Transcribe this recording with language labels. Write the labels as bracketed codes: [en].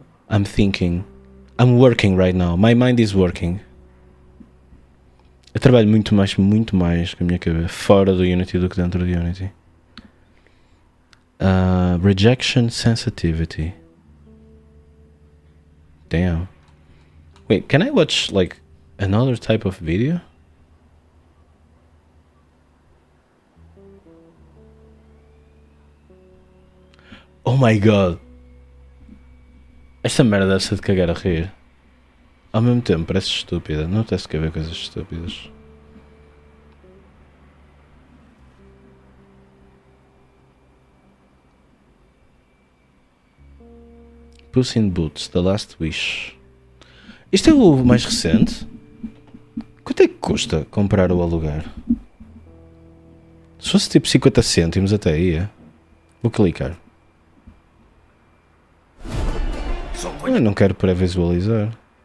[en] I'm thinking. I'm working right now. My mind is working. [pt] Eu trabalho muito mais com a minha cabeça fora do Unity do que dentro do Unity. [en] Rejection sensitivity. Damn. Wait, can I watch like another type of video? Oh my god. [pt] Esta merda deve ser de cagar a rir. Ao mesmo tempo parece estúpida. Não tens que ver coisas estúpidas. [en] Puss in Boots, The Last Wish. [pt] Isto é o mais recente? Quanto é que custa comprar ou alugar? Se fosse tipo 50 cêntimos até ia. Vou clicar. Eu não quero pré-visualizar.